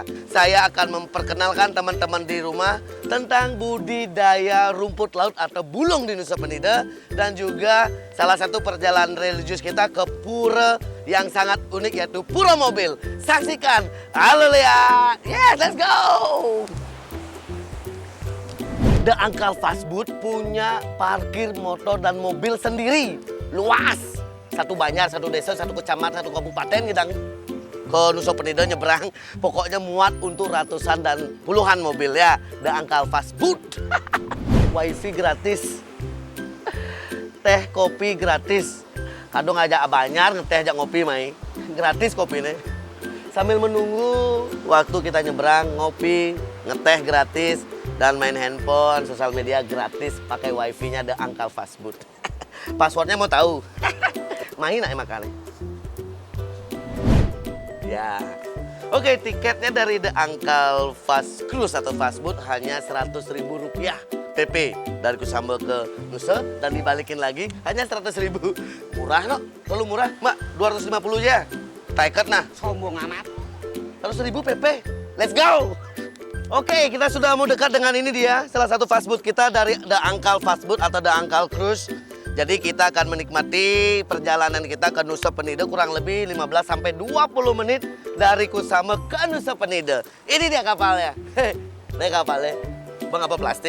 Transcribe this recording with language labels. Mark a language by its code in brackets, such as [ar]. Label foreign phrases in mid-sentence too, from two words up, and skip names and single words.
[id] Saya akan memperkenalkan teman-teman di rumah tentang budidaya rumput laut atau bulung di Nusa Penida, dan juga salah satu perjalanan religius kita ke pura yang sangat unik, yaitu Pura Mobil. Saksikan. Halo Lia. [en] Yes, let's go. [id] The Uncle Fast Food punya parkir motor dan mobil sendiri, luas. Satu banjar, satu desa, satu kecamatan, satu kabupaten kita ke Nusa Penida nyebrang. Pokoknya muat untuk ratusan dan puluhan mobil ya. The Uncle Fast Food. Wifi gratis, teh kopi gratis. Kadang ngajak banjar, [ban] ngeteh ajak ngopi mai. [id] Gratis kopinya. Sambil menunggu waktu kita nyebrang, ngopi, ngeteh gratis. Dan main handphone, sosial media gratis, pakai wifi-nya The Uncle Fast Food. Passwordnya mau tahu? Main nak makannya. Ya. Oke, tiketnya dari The Uncle Fast Cruise atau Fast Food hanya Rp100.000 PP dari Kusama ke Nusa, dan dibalikin lagi hanya Rp100.000. Murah no? Kalau murah, Mak, 250 aja. Tiket nah. Sombong amat. Rp100.000 PP. [en] Let's go! [id] Oke, kita sudah mau dekat dengan ini dia, salah satu fast food kita dari The Uncle Fast Food atau The Uncle Cruise. Jadi kita akan menikmati perjalanan kita ke Nusa Penida kurang lebih 15-20 menit dari Kusama ke Nusa Penida. Ini dia kapalnya. Ini kapalnya. Bang, apa plastik?